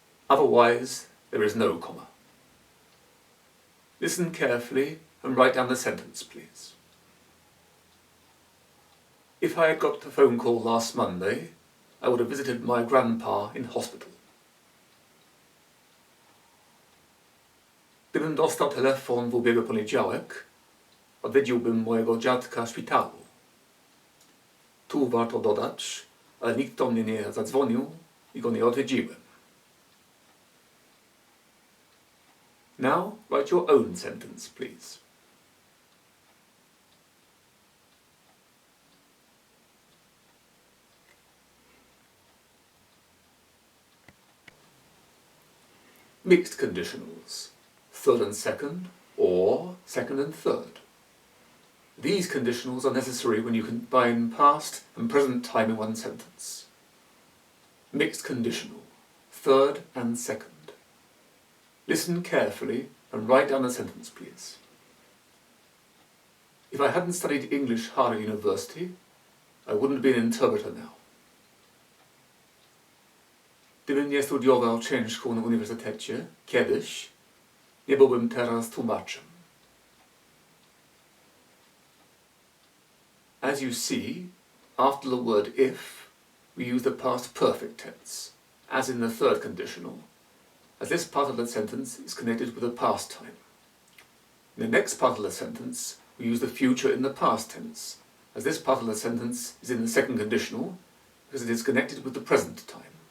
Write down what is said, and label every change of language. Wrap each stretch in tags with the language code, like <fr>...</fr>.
<en>Otherwise, there is no comma. Listen carefully and write down the sentence, please. If I had got a phone call last Monday, I would have visited my grandpa in hospital.</en> <pl>Gdybym dostał telefon w ubiegły poniedziałek, odwiedziłbym mojego dziadka w szpitalu. Tu warto dodać, ale nikt do mnie nie zadzwonił i go nie odwiedziłem.</pl> <en>Now, write your own sentence, please. Mixed conditionals, third and second, or second and third. These conditionals are necessary when you combine past and present time in one sentence. Mixed conditional, third and second. Listen carefully and write down the sentence, please. If I hadn't studied English hard at university, I wouldn't be an interpreter now.</en> <pl>Gdybym nie studiował ciężko na uniwersytecie kiedyś, nie byłbym teraz tłumaczem.</pl> <en>As you see, after the word if, we use the past perfect tense, as in the third conditional, as this part of the sentence is connected with the past time. In the next part of the sentence, we use the future in the past tense, as this part of the sentence is in the second conditional, because it is connected with the present time.</en>